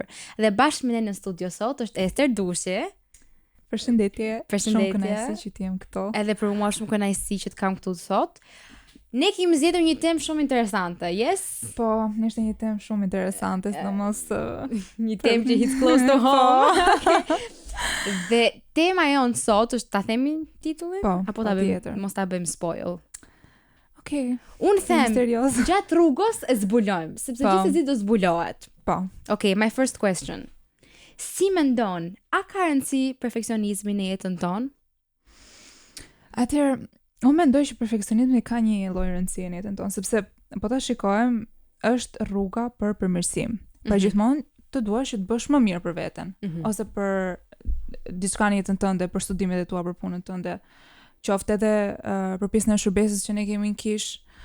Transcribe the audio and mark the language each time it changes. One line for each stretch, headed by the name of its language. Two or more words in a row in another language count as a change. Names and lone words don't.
Albanian: Dhe bashkë me ne në studio sot është Ester Dushi. Përshëndetje. Përshëndetje. Shumë kënaqësi që t'jem këtu. Edhe për mua shumë kënaqësi që të kam këtu sot. Ne kemi zgjedhur një temë shumë interesante, yes? Po, ishte një temë shumë interesante, sidomos një temë që
English: hits close to home.
Albanian: Dhe tema jonë sot është ta themi titullin? Po, apo ta bëjmë, mos ta bëjmë spoil. Okej. Unë them, misterios. gjatë rrugës e zbulojmë, sepse gjithsesi do zbulohet. Po.
English: Okay, my first question.
Albanian: Si mendon, a ka rëndësi perfeksionizmi në jetën tonë? Atëherë, unë mendoj që perfeksionizmi ka një lloj rëndësie në jetën tonë, sepse po ta shikojmë, është rruga për përmirësim. Pra gjithmonë të duash që të bësh më mirë për veten, ose për diçka në jetën tënde, për studimet e tua, për punën tënde, qoftë edhe për pjesën e shërbesës që ne kemi në kish.